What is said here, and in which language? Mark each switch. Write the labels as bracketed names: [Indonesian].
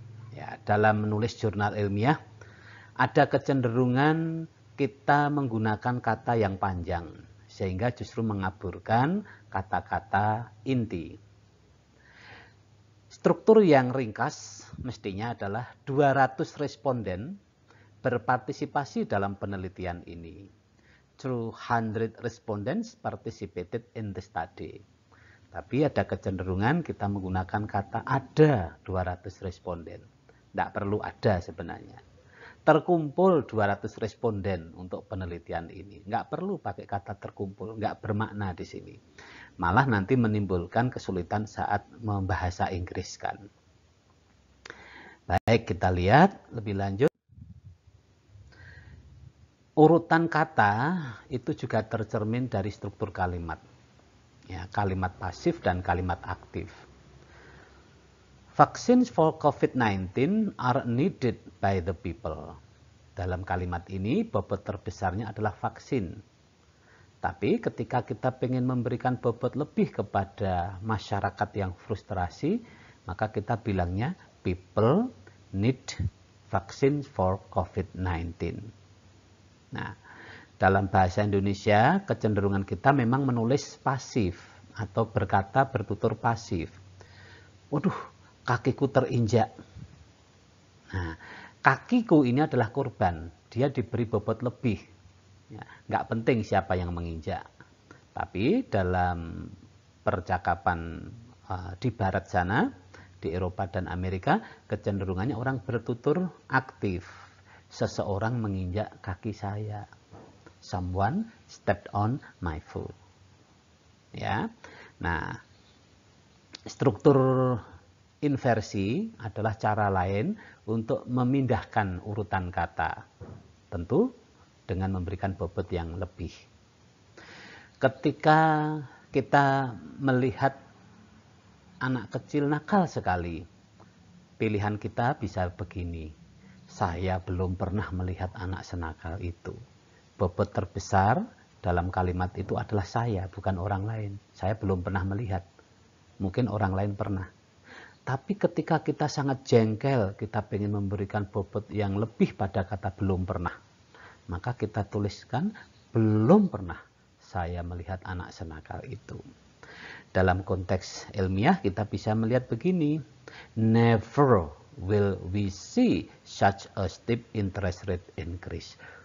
[Indonesian] Ya, dalam menulis jurnal ilmiah, ada kecenderungan kita menggunakan kata yang panjang, sehingga justru mengaburkan kata-kata inti. Struktur yang ringkas mestinya adalah 200 responden berpartisipasi dalam penelitian ini. [English] 200 respondents participated in the study. [Indonesian] Tapi ada kecenderungan kita menggunakan kata ada 200 responden. Tidak perlu ada sebenarnya. Terkumpul 200 responden untuk penelitian ini. Nggak perlu pakai kata terkumpul, nggak bermakna di sini. Malah nanti menimbulkan kesulitan saat membahasa Inggris kan. Baik, kita lihat lebih lanjut. Urutan kata itu juga tercermin dari struktur kalimat. Ya, kalimat pasif dan kalimat aktif. [English] Vaccines for COVID-19 are needed by the people. [Indonesian] Dalam kalimat ini, bobot terbesarnya adalah vaksin. Tapi ketika kita ingin memberikan bobot lebih kepada masyarakat yang frustrasi, maka kita bilangnya [English] people need vaccine for COVID-19. [Indonesian] Nah, dalam bahasa Indonesia, kecenderungan kita memang menulis pasif atau berkata bertutur pasif. Waduh, kakiku terinjak. Nah, kakiku ini adalah korban. Dia diberi bobot lebih. Ya, nggak penting siapa yang menginjak. Tapi dalam percakapan di barat sana, di Eropa dan Amerika, kecenderungannya orang bertutur aktif. Seseorang menginjak kaki saya. [English] Someone stepped on my foot. [Indonesian] Ya. Nah, struktur inversi adalah cara lain untuk memindahkan urutan kata. Tentu dengan memberikan bobot yang lebih. Ketika kita melihat anak kecil nakal sekali, pilihan kita bisa begini. Saya belum pernah melihat anak senakal itu. Bobot terbesar dalam kalimat itu adalah saya, bukan orang lain. Saya belum pernah melihat. Mungkin orang lain pernah. Tapi ketika kita sangat jengkel, kita ingin memberikan bobot yang lebih pada kata belum pernah. Maka kita tuliskan belum pernah saya melihat anak senakal itu. Dalam konteks ilmiah kita bisa melihat begini. [English] Never will we see such a steep interest rate increase.